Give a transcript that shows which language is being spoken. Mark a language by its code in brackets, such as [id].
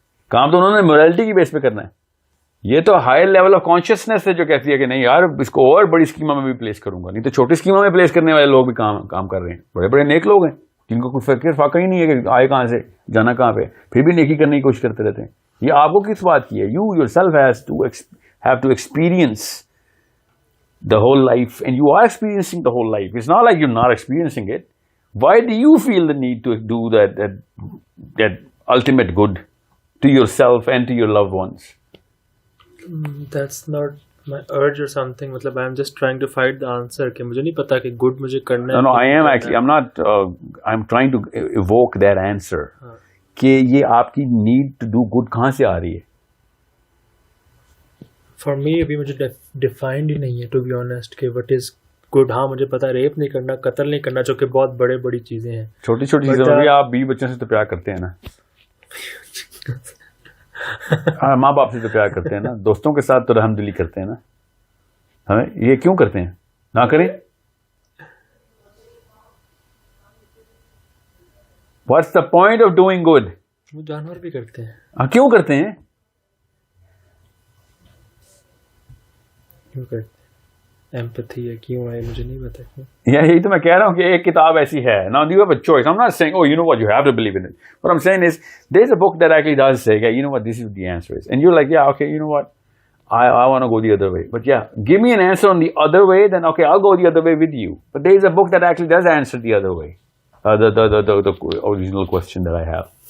[ur] کام تو انہوں نے موریلٹی کی بیس پہ کرنا ہے. یہ تو ہائر لیول آف کانشیسنیس ہے جو کہتی ہے کہ نہیں یار اس کو اور بڑی اسکیما میں بھی پلیس کروں گا. نہیں تو چھوٹی اسکیما میں پلیس کرنے والے لوگ بھی کام کر رہے ہیں. بڑے بڑے نیک لوگ ہیں جن کو کوئی فکر فاقہ ہی نہیں ہے کہ آئے کہاں سے جانا کہاں پہ, پھر بھی نیکی کرنے کی کوشش کرتے رہتے ہیں. یہ آپ کو کس بات کی ہے؟ [en] You yourself have to experience the whole life, and you are experiencing the whole life. It's not like you're not experiencing it. Why do you feel the need to do that ultimate good to yourself and to your loved ones? That's not my urge or something. matlab I'm just trying to find the answer [ur] کہ مجھے نہیں پتا کہ good مجھے کرنا ہے. [en] No, I am actually, I'm not, I'm trying to evoke that answer. [ur] کہ یہ آپ کی [en] need to do good [ur] کہاں سے آ رہی ہے؟ [en] for me [ur] ابھی مجھے ڈیفائنڈ ہی نہیں ہے [en] to be honest [ur] کہ [en] What is good. [ur] ہاں مجھے پتا ریپ نہیں کرنا, قتل نہیں کرنا, جو کہ بہت بڑی چیزیں ہیں. چھوٹی چیزیں بھی آپ 20 بچوں سے تو پیار کرتے ہیں نا. ہاں, ماں باپ سے تو پیار کرتے ہیں نا, دوستوں کے ساتھ تو رحم دلی کرتے ہیں نا. ہمیں یہ کیوں کرتے ہیں؟ نہ کریں. [en] What's the point of doing good? [ur] وہ جانور بھی کرتے ہیں. ہاں, کیوں کرتے ہیں؟ ایمپتھی ہے, کیوں ہے مجھے نہیں پتا. یہی تو میں کہہ رہا ہوں کہ ایک کتاب ایسی ہے. [en] Now you have a choice. I'm not saying, oh, you know what, you have to believe in it. What I'm saying is, there's a book that actually does say, yeah, you know what, this is what the answer is. And you're like, yeah, okay, you know what, I want to go the other way. But yeah, give me an answer on the other way, then okay, I'll go the other way with you. But there is a book that actually does answer the other way. The original question that I have.